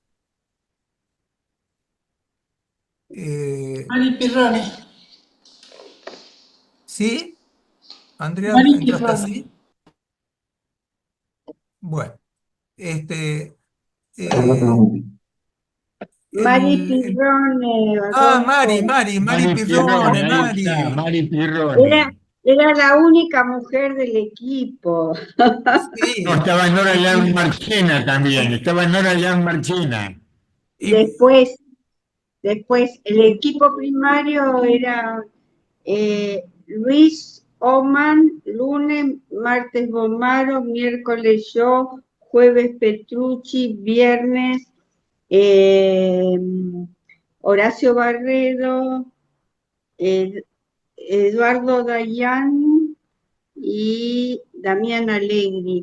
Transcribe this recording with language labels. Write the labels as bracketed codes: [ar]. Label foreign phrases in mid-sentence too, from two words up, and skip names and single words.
[es] Eh, Mari Pirroni. ¿Sí? Andrea, Mari ¿entraste Pirroni. así? Bueno, este, eh, Mari el- Pirrone, Ah, Mari, Adolfo. Mari, Mari Mari Pirrone, Pirrone, ahí está, Mari. Mari Era, Pirrone. era la única mujer del equipo. No, Sí. estaba Nora Y, Jan y- Marchena también, estaba Nora Jan Marchena. y- Después, después, el equipo primario era Luis Oman, lunes, martes Bomaro, miércoles yo, jueves Petrucci, viernes eh, Horacio Barredo, Ed- Eduardo Dayan y Damián Alegri.